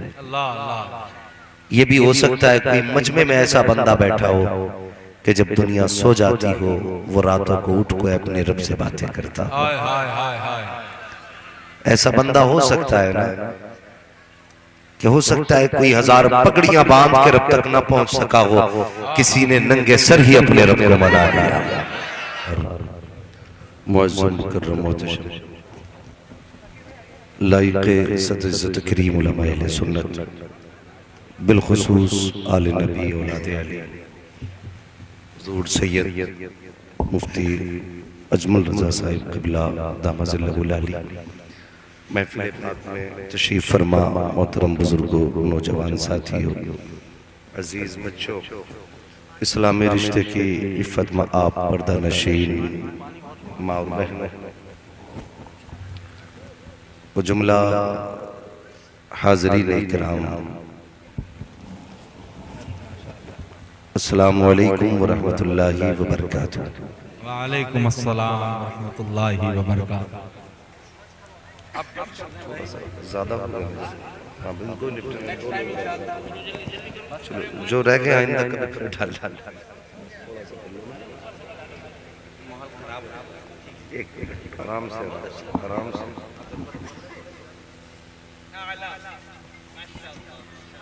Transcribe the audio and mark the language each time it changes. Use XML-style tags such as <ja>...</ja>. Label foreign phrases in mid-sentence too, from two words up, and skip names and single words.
<ur>یہ بھی ہو سکتا ہے کوئی مجمعے میں ایسا بندہ بیٹھا ہو کہ جب دنیا سو جاتی ہو وہ راتوں کو اٹھ کو اپنے رب سے باتیں کرتا ہو. ایسا بندہ ہو سکتا ہے نا، کہ ہو سکتا ہے کوئی 1000 پگڑیاں باندھ کے رب تک نہ پہنچ سکا ہو، کسی نے ننگے سر ہی اپنے رب کو منا لیا. معظم مکرم محتشم لائق صد عزت کریم علماء اہل سنت بالخصوص آل نبی اولاد علی حضور سید مفتی اجمل رضا صاحب قبلہ دامت اللہ علی محفل میں تشریف فرما، محترم بزرگوں، نوجوان ساتھیوں، عزیز بچوں، اسلامی رشتے کی عفت میں آپ پردہ نشین ماں اور بہنوں، وہ جملہ حاضرین اکرام,</ur> <ar>السلام عليكم و رحمة الله و بركاته. وعليكم السلام و رحمة الله و بركاته.</ar> <ur>زیادہ ہاں بالکل چلو جو رہ گئے آئندہ کبھی پھر ڈال آرام سے آرام سے.</ur>